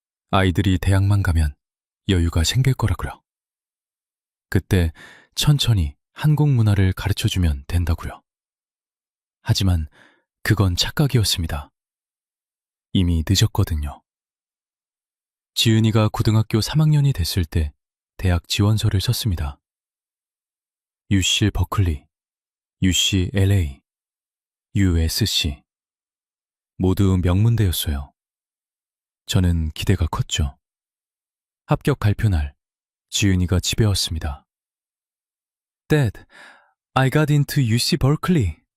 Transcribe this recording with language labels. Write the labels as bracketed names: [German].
[Korean] 아이들이 대학만 가면 여유가 생길 거라고요. 그때 천천히 한국 문화를 가르쳐주면 된다고요. 하지만 그건 착각이었습니다. 이미 늦었거든요. 지은이가 고등학교 3학년이 됐을 때 대학 지원서를 썼습니다. UC 버클리, UC LA, USC. 모두 명문대였어요. 저는 기대가 컸죠. 합격 발표날, 지은이가 집에 왔습니다. [English] Dad, I got into UC Berkeley.